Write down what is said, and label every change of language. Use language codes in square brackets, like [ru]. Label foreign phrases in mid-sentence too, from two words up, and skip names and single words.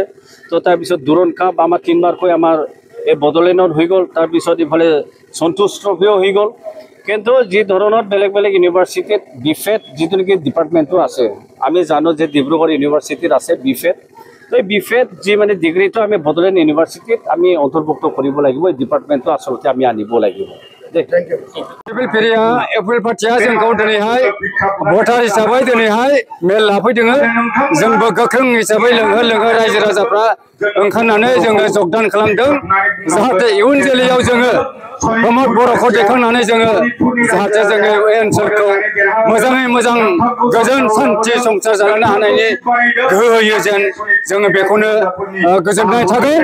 [as] তো তাৰপিছত দুৰণ কাপ আমাৰ 3বাৰকৈ আমাৰ এই বড়োলেণ্ডত হৈ গ'ল, তাৰপিছত ইফালে সন্তোষ ট্ৰফিও হৈ গ'ল। কিন্তু যি ধৰণৰ বেলেগ বেলেগ ইউনিভাৰ্চিটিত BFED যিটো নেকি ডিপাৰ্টমেণ্টটো আছে, আমি জানো যে ডিব্ৰুগড় ইউনিভাৰ্চিটিত আছে BFED। তো এই BFED যি মানে ডিগ্ৰীটো আমি বড়োলেণ্ড ইউনিভাৰ্চিটিত আমি অন্তৰ্ভুক্ত কৰিব লাগিব, এই ডিপাৰ্টমেণ্টটো আচলতে আমি আনিব লাগিব। [brx] एप्रिल पार्टिया जोंखौ दिनैहाय भटार हिसाबै दिनैहाय मेल लाफैदों। जोंबो गोख्रों हिसाबै लोङो रायजो राजाफ्रा ओंखारनानै जोङो जगदान खालामदों, जाहाथे इयुन जोलैयाव जोङो प्रमोद बर'खौ दैखांनानै जोङो जाहाथे जोङो ओनसोलखौ मोजाङै मोजां गोजोन सान्थि संसार जालांनो हानायनि गोहो होयो जेन जोङो बेखौनो गोजोननाय थागोन।